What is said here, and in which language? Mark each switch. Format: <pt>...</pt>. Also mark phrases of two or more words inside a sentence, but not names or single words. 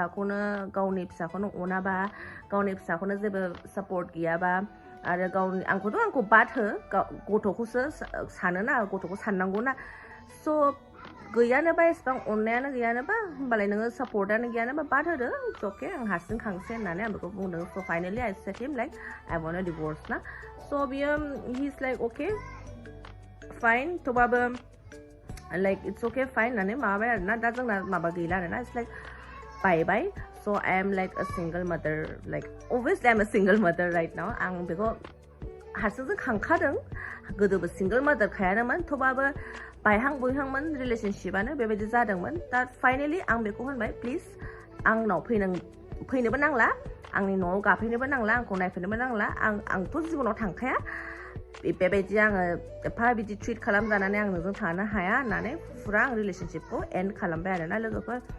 <brx>फिसाखौनो अनाबा गावनि फिसाखौनो जेबो सापर्ट गैयाबा आरो आंखौ बाद हो गथ'खौसो सानोना गथ'खौ साननांगौना स' गैयानोबा एसेबां अननायानो गैयानोबा होमबालाय नोङो सापर्टआनो गैयानोबा बाद होदो</brx> <en>it's okay</en> <brx>आं हारसिं खांसै होननानै आं बेखौ बुंदों स'</brx> <en>finally I said him like I want a divorce</en> <brx>ना स' बियो</brx> <en>he is like okay</en> <brx>फाइन थेवबाबो</brx> <en>like it's okay fine</en> <brx>होननानै माबाबाय आरोना दा जोंना माबा गैला आरोना</brx> <en>it's like bye so I am like a single mother like obviously I am a single mother right now</en> <brx>आं बेखौ हारसिंजों खांखादों गोदोबो</brx> <en>single mother</en> <brx>खायानोमोन थेवबाबो बुयहांमोन रिलेसनशिपआनो बेबायदि जादोंमोन दा फाइनेलि आं बेखौ होनबाय प्लिज आंनाव फैनोबो नांला आंनि न'आव गाफैनोबो नांला आंखौ नायफैनोबो नांला आंथ' जिबनाव थांखाया बेबायदि आङो एफा बिदि ट्रिट खालामजानानै आं नोंजों थानो हाया होननानै फुरा आं रिलेसनशिपखौ एन्ड खालामबाय आरोना लोगोफोर</brx>